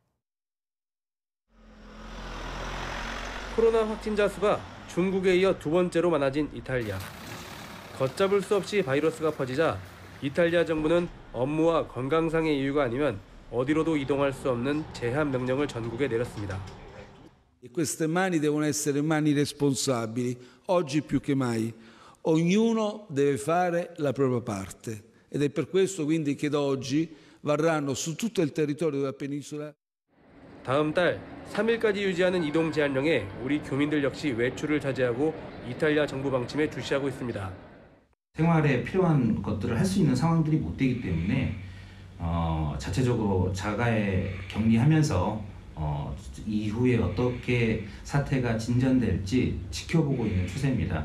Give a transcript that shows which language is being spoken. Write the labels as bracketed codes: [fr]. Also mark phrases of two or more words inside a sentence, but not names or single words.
[ko] 코로나 확진자 수가 중국에 이어 두 번째로 많아진 이탈리아. 걷잡을 수 없이 바이러스가 퍼지자 이탈리아 정부는 업무와 건강상의 이유가 아니면 어디로도 이동할 수 없는 제한 명령을 전국에 내렸습니다. [it] Queste mani devono essere mani responsabili, oggi più che mai. Ognuno deve fare la propria parte ed è per questo quindi che da oggi varranno su tutto il territorio della penisola. [ko] 다음 달 3일까지 유지하는 이동 제한령에 우리 교민들 역시 외출을 자제하고 이탈리아 정부 방침에 주시하고 있습니다. 생활에 필요한 것들을 할 수 있는 상황들이 못 되기 때문에 자체적으로 자가에 격리하면서 이후에 어떻게 사태가 진전될지 지켜보고 있는 추세입니다.